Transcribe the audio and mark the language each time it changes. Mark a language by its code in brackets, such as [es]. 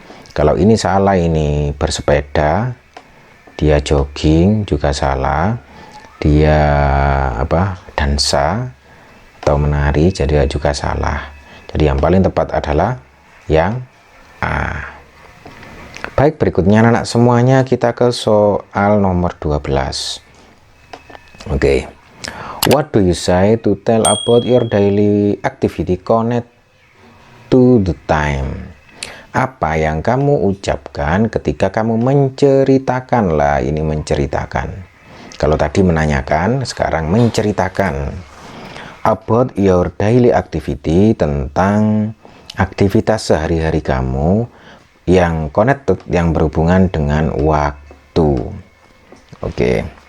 [id] Kalau ini salah, ini bersepeda, dia jogging juga salah, dia dansa atau menari, jadi juga salah. Jadi yang paling tepat adalah yang A. Baik, berikutnya anak-anak semuanya kita ke soal nomor 12. Oke. [en] What do you say to tell about your daily activity connect to the time? [id] Apa yang kamu ucapkan ketika kamu menceritakan lah, ini menceritakan. Kalau tadi menanyakan, sekarang menceritakan. [en] About your daily activity, [id] tentang aktivitas sehari-hari kamu yang connected, yang berhubungan dengan waktu. Oke.